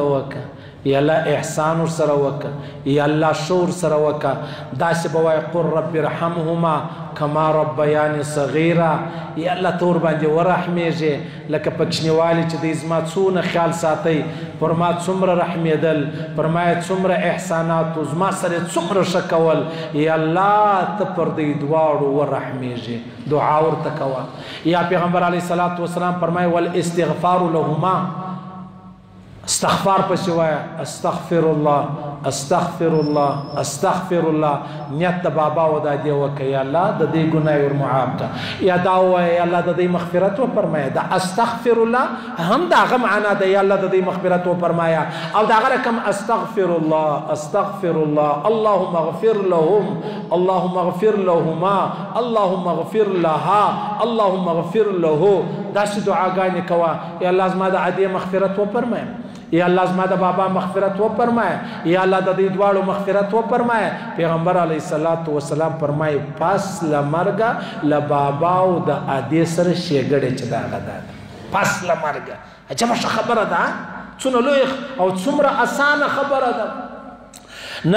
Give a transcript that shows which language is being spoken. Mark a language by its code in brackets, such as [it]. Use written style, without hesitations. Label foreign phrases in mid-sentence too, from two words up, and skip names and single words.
[ps] وکړه یا الله احسان ورسره وکړه یا الله ښه ورسره وکړه داسې به وایي [ar] قل رب ارحمهما کما ربیانې صغیره [ps] یا الله ته ورباندې ورحمېږې لکه په کوچنیوالي چې دی زما څونه خیال ساتئ پر ما څومره رحمېدل پر ما یې څومره احساناتو زما سره یې څومره ښه کول یا الله ته پر دوی دواړو ورحمېږې دعا ورته کوه یا پیغمبر علیه السلام فرمایي [ar] والاستغفار لهما [ps] استغفار پسې وایه [ar] استغفر الله استغفر الله استغفر الله [ps] نیت د بابا او د ادې وکړه یا الله د دې ګناه ور معاف کړه یا دا ووایه یا الله د دې مغفرت وفرمایه دا [ar] استغفر الله [ps] هم د هغه معنا ده یا الله د دې مغفرت وفرمایه او د هغه رقم [ar] استغفر الله استغفر الله اللهم اغفر لهم اللهم اغفر لهما اللهم اغفر لها اللهم اغفر له [ps] داسې دعاګانې کوه یا الله زما د ادې مغفرت وفرمایه یا الله زما د بابا مغفرت وفرمایه یا الله د دې دواړو مغفرت وفرمایه پیغمبر علیه السلام فرمایي پس له مرګه له بابا او د ادې سره ښېګړې چې د هغه ده پس له مرګه عجبه ښه خبره ده څومره لوی او څومره اسانه خبره ده نه